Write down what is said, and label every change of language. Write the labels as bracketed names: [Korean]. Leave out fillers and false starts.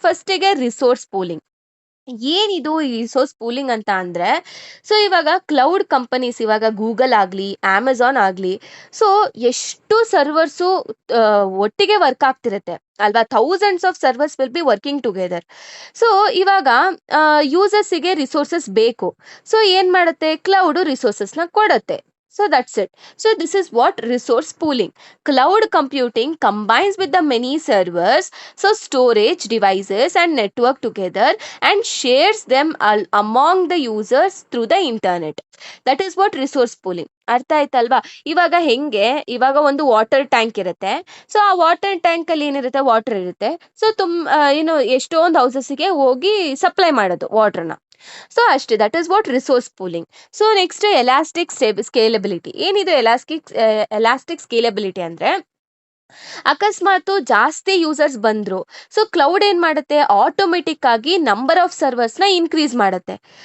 [Kannada] ಫಸ್ಟಿಗೆ resource pooling. ಏನಿದು ಈ ರಿಸೋರ್ಸ್ ಪೂಲಿಂಗ್ ಅಂತ ಅಂದ್ರೆ, ಸೊ ಇವಾಗ ಕ್ಲೌಡ್ ಕಂಪನೀಸ್, ಇವಾಗ ಗೂಗಲ್ ಆಗ್ಲಿ ಅಮೆಝಾನ್ ಆಗ್ಲಿ, ಸೊ ಎಷ್ಟು ಸರ್ವರ್ಸು ಒಟ್ಟಿಗೆ ವರ್ಕ್ ಆಗ್ತಿರತ್ತೆ ಅಲ್ವಾ. [English] Thousands of servers will be working together. [Kannada] So ಇವಾಗ ಯೂಸರ್ಸಿಗೆ ರಿಸೋರ್ಸಸ್ ಬೇಕು. ಸೊ ಏನ್ ಮಾಡುತ್ತೆ, ಕ್ಲೌಡ್ ರಿಸೋರ್ಸಸ್ ನ ಕೊಡುತ್ತೆ. [English] So that's it. So this is what resource pooling. Cloud computing combines with the many servers, so storage devices and network together, and shares them among the users through the internet. That is what resource pooling. [Kannada] ಅರ್ಥ ಆಯ್ತಲ್ವಾ? ಇವಾಗ ಹೆಂಗೆ, ಇವಾಗ ಒಂದು water tank ಇರುತ್ತೆ. So ಆ water tank ಅಲ್ಲಿ ಏನಿರುತ್ತೆ, ವಾಟರ್ ಇರುತ್ತೆ. ಸೊ ಏನು ಎಷ್ಟೊಂದು ಹೌಸಸ್ಗೆ ಹೋಗಿ ಸಪ್ಲೈ ಮಾಡೋದು ವಾಟರ್ನ. ಸೊ ಅಷ್ಟೇ, [English] That is what resource pooling. [Kannada] So next elastic scalability. ಏನಿದು ಎಲಾಸ್ಟಿಕ್ ಸ್ಕೇಲಬಿಲಿಟಿ ಅಂದ್ರೆ, ಅಕಸ್ಮಾತ್ ಜಾಸ್ತಿ ಯೂಸರ್ಸ್ ಬಂದ್ರು, ಸೊ ಕ್ಲೌಡ್ ಏನ್ ಮಾಡುತ್ತೆ, ಆಟೋಮೆಟಿಕ್ ಆಗಿ [English] number of servers [Kannada] ನ ಇನ್ಕ್ರೀಸ್ ಮಾಡುತ್ತೆ.